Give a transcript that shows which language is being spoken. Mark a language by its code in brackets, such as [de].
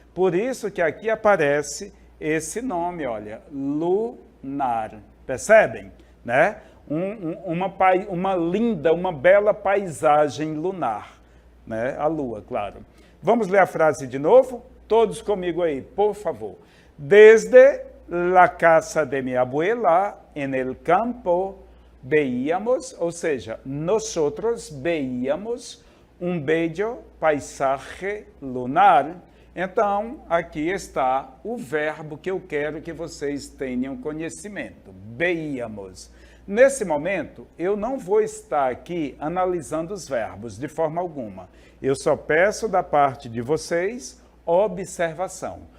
[pt] Por isso que aqui aparece esse nome, olha, lunar. Percebem? Né? Uma linda, uma bela paisagem lunar. Né? A lua, claro. Vamos ler a frase de novo? Todos comigo aí, por favor. [es] Desde la casa de mi abuela, en el campo, veíamos, [pt] ou seja, [es] nosotros veíamos um bello paisaje lunar. [pt] Então, aqui está o verbo que eu quero que vocês tenham conhecimento. Veíamos. Nesse momento, eu não vou estar aqui analisando os verbos de forma alguma. Eu só peço da parte de vocês observação.